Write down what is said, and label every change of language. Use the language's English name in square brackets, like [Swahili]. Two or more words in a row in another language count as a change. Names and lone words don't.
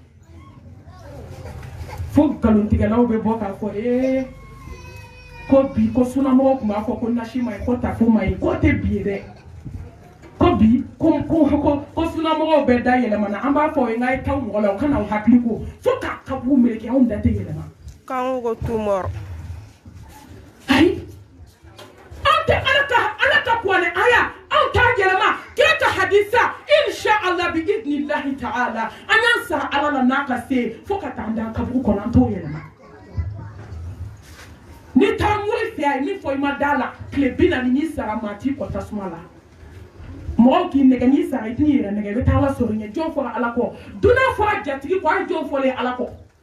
[Bambara] fo nkalontigɛlaw bɛ bɔ k'a fɔ ko bi ko sunamɔgɔw tun b'a fɔ ko nasi ma ɲi ko tafo ma ɲi k'o tɛ bi ye dɛ ko bi ko sunamɔgɔw bɛɛ da yɛlɛmana an b'a fɔ ye n k'a ye taa mɔgɔ la o kana o hakili ko fo k'a kabugu meleke anw da tɛ yɛlɛma k'an ko tumɔrɔ ayi an tɛ ala ka kuranɛ aya anw t'a yɛlɛma kira ka hadisa [Arabic] insha Allah [Bambara] bi [Arabic] idnillahi ta'ala [Bambara] an y'an sara ala la n'a ka se fo ka taa an da kabugu kɔnɔ an t'o yɛlɛma ni taa mori fɛ a ye min fɔ i ma da la tile 40 n'i sara maa t'i kɔ tasuma la mɔgɔw k'i nɛgɛ n'i sara i t'i yɛrɛ nɛgɛ i bɛ taa ala sɔrɔ ɲɛ jɔn fɔra ala kɔ dunan fɔra jatigi kɔ a ye jɔn fɔlen ala kɔ